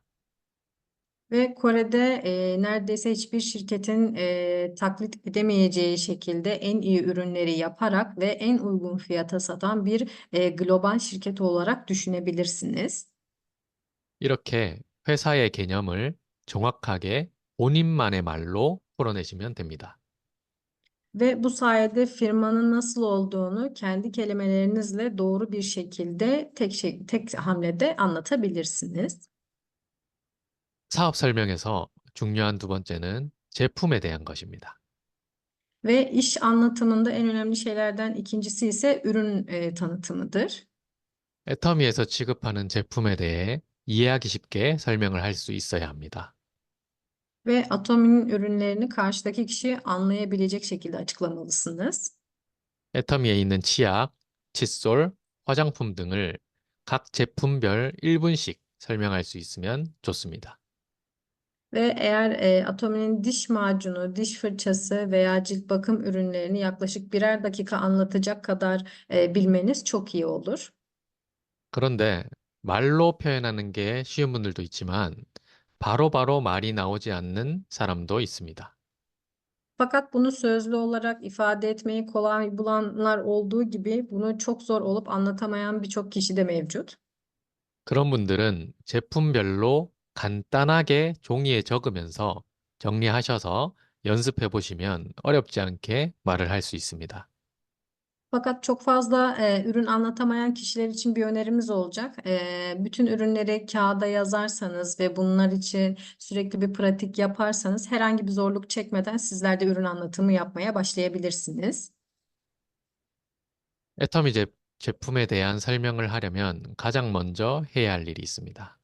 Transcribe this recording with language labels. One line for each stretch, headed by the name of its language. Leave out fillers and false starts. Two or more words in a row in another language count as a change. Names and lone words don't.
Turkish: Ve Kore'de neredeyse hiçbir şirketin taklit edemeyeceği şekilde en iyi ürünleri yaparak ve en uygun fiyata satan bir global şirket olarak düşünebilirsiniz.
Korean: 이렇게 회사의 개념을 정확하게 본인만의 말로 풀어내시면 됩니다.
Turkish: Ve bu sayede firmanın nasıl olduğunu kendi kelimelerinizle doğru bir şekilde tek hamlede anlatabilirsiniz.
Korean: 사업 설명에서 중요한 두 번째는 제품에 대한 것입니다.
Turkish: Ve iş anlatımında en önemli şeylerden ikincisi ise ürün tanıtımıdır.
Korean: 애터미에서 취급하는 제품에 대해 이해하기 쉽게 설명을 할 수 있어야 합니다.
Turkish: Ve Atomi'nin ürünlerini karşıdaki kişi anlayabilecek şekilde açıklamalısınız.
Korean: 애터미에 있는 치약, 칫솔, 화장품 등을 각 제품별 1분씩 설명할 수 있으면 좋습니다.
Turkish: Ve eğer Atomi'nin diş macunu, diş fırçası veya cilt bakım ürünlerini yaklaşık birer dakika anlatacak kadar bilmeniz çok iyi olur.
Korean: 그런데 말로 표현하는 게 쉬운 분들도 있지만 바로바로 말이 나오지 않는 사람도 있습니다.
Turkish: Fakat bunu sözlü olarak ifade etmeyi kolay bulanlar olduğu gibi bunu çok zor olup anlatamayan birçok kişi de mevcut.
Korean: 그런 분들은 제품별로 간단하게 종이에 적으면서 정리하셔서 연습해 보시면 어렵지 않게 말을 할 수 있습니다.
Turkish: Fakat çok fazla ürün anlatamayan kişiler için bir önerimiz olacak. Bütün ürünleri kağıda yazarsanız ve bunlar için sürekli bir pratik yaparsanız herhangi bir zorluk çekmeden sizler de ürün anlatımı yapmaya başlayabilirsiniz.
Korean: 애터미 제품에 대한 설명을 하려면 가장 먼저 해야 할 일이 있습니다.